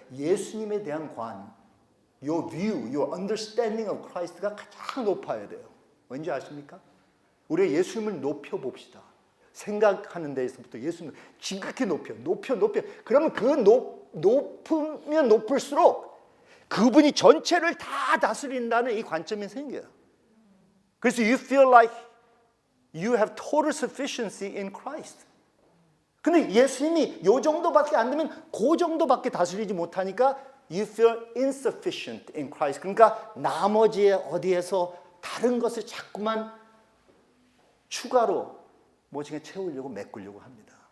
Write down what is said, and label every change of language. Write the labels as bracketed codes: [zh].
[ko] 예수님에 대한 관, [en] your view, your understanding of Christ [ko] 가 가장 높아야 돼요. 왠지 아십니까? 우리가 예수님을 높여봅시다. 생각하는 데에서부터 예수님을 지극히 높여. 그러면 그 높으면 높을수록 그분이 전체를 다 다스린다는 이 관점이 생겨요. 그래서 [en] you feel like you have total sufficiency in Christ. [ko] 근데 예수님이 요 정도밖에 안 되면 그 정도밖에 다스리지 못하니까 [en] you feel insufficient in Christ. [ko] 그러니까 나머지에 어디에서 다른 것을 자꾸만 추가로 무엇인가 채우려고 메꾸려고 합니다.